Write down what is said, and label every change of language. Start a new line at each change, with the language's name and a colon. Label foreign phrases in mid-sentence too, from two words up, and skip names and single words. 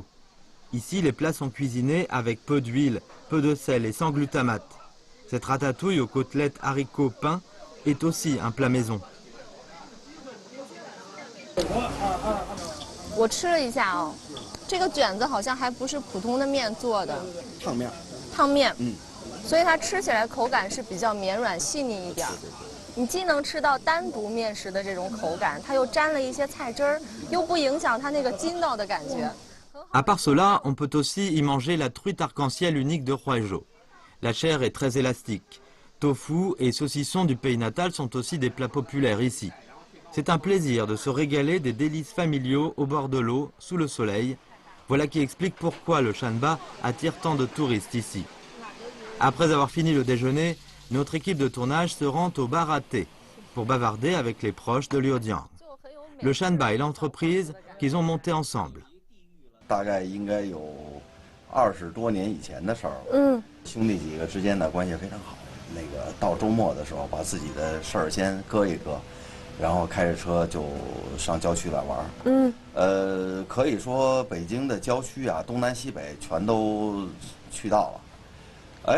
French: Ici, les plats sont cuisinés avec peu d'huile, peu de sel et sans glutamate. Cette ratatouille aux côtelettes haricots pain est aussi un plat maison.
Chinese: 我吃了一下哦，这个卷子好像还不是普通的面做的，烫面。烫面，所以它吃起来口感是比较绵软细腻一点。你既能吃到单独面食的这种口感，它又沾了一些菜汁儿，又不影响它那个筋道的感觉。
French: À part cela, on peut aussi y manger la truite arc-en-ciel unique de Huaizhou. La chair est très élastique. Tofu et saucisson du pays natal sont aussi des plats populaires ici. C'est un plaisir de se régaler des délices familiaux au bord de l'eau, sous le soleil. Voilà qui explique pourquoi le Shanba attire tant de touristes ici. Après avoir fini le déjeuner, notre équipe de tournage se rend au bar à thé pour bavarder avec les proches de Liu Jiang. Le Shanba et l'entreprise qu'ils ont monté ensemble.
Chinese: 大概应该有20多年以前的事儿了。兄弟几个之间的关系非常好。那个到周末的时候，把自己的事儿先搁一搁，然后开着车就上郊区来玩。可以说北京的郊区啊，东南西北全都去到了。